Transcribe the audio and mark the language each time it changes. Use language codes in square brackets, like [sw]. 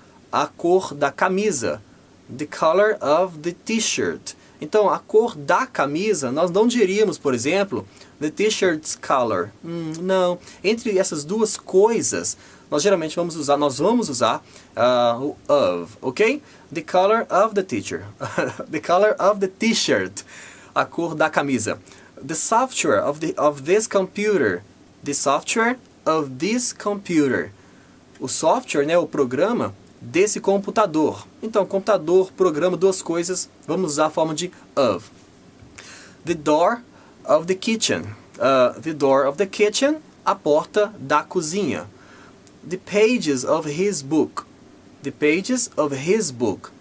[pt] A cor da camisa. [en] The color of the t-shirt. [pt] Então, a cor da camisa, nós não diríamos, por exemplo, [en] the t-shirt's color. [pt] Não. Entre essas duas coisas, nós geralmente vamos usar o of, ok? [en] The color of the teacher. The color of the t-shirt. [pt] A cor da camisa. [en] The software of this computer. The software of this computer. [pt] O software, né, o programa desse computador. Então, computador, programa, duas coisas, vamos usar a forma de of. [en] The door of the kitchen. The door of the kitchen, [pt] a porta da cozinha. [en] The pages of his book. The pages of his book.